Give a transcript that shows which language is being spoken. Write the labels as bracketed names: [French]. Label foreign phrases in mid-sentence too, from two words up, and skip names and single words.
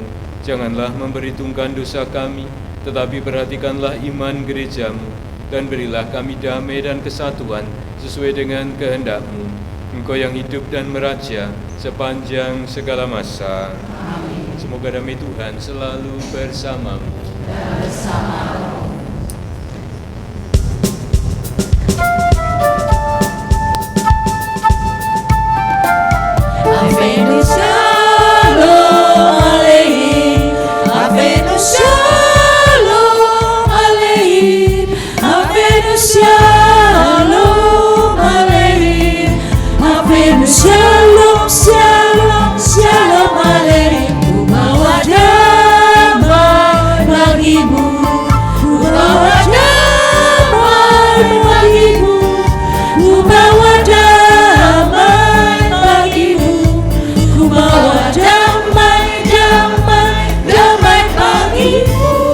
[Indonesian] Janganlah memperhitungkan dosa kami, tetapi perhatikanlah iman gereja-Mu, dan berilah kami damai dan kesatuan sesuai dengan kehendak-Mu. Engkau yang hidup dan meraja sepanjang segala masa. Amin. Semoga damai Tuhan selalu bersamamu. [Hebrew] הבאנו שלום עליכם, הבאנו שלום עליכם, הבאנו שלום עליכם, הבאנו שלום, שלום, שלום עליכם. [Indonesian] Ku bawa damai bagimu, ku bawa damai bagimu, ku bawa damai bagimu, ku bawa damai, damai, damai bagimu.